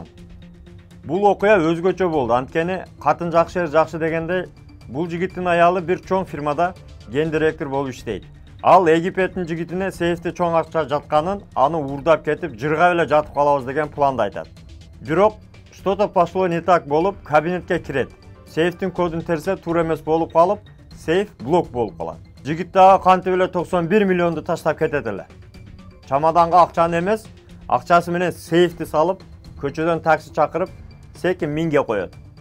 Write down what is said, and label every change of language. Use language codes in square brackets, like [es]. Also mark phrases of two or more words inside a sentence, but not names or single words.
[ky] Бул окуя өзгөчө болду, анткени катын жакшы жакшы дегенде, бул жигиттин аялы бир чоң фирмада гендиректор болуп иштейт. Ал Египеттин жигитине сейфте чоң акча жатканын, аны уурдап кетип, жырга эле жатып калабыз деген планды айтат. Бирок [ru] что-то пошло не так [ky] болуп, кабинетке кирет. Сейфтин кодун терсе туура эмес болуп калып, сейф блок болуп калат. Жигит дагы кантип эле 91 миллионду таштап кетет эле. Чамаданга акчаны эмес, акчасы менен сейфти салып, көчөдөн такси чакырып, секин 1000ге коет.